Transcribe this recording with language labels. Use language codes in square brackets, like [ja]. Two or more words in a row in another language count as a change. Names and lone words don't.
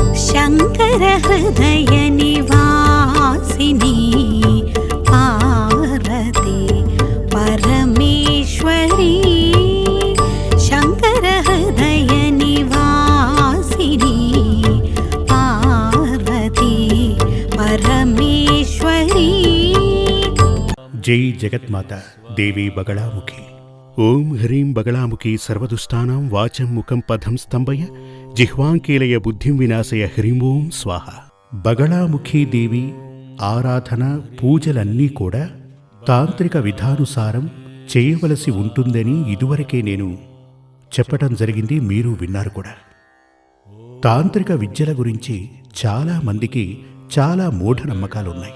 [sa] शंकर हृदय निवासिनी पार्वती परमेश्वरी शंकर हृदय निवासिनी पार्वती परमेश्वरी। जय जगन्माता देवी बगलामुखी। ओं ह्रीं बगलामुखी सर्वदुष्टानां वाचं मुखं पदं स्तंभय जिह्वांकीलय बुद्धिं विनाशय హ్రీం ఓం స్వాహ। [te] బగళాముఖీ దేవి ఆరాధన పూజలన్నీ కూడా తాంత్రిక విధానుసారం చేయవలసి ఉంటుందని ఇదివరకే నేను చెప్పడం జరిగింది, మీరు విన్నారు కూడా। తాంత్రిక విద్యల గురించి చాలా మందికి చాలా మూఢనమ్మకాలున్నాయి।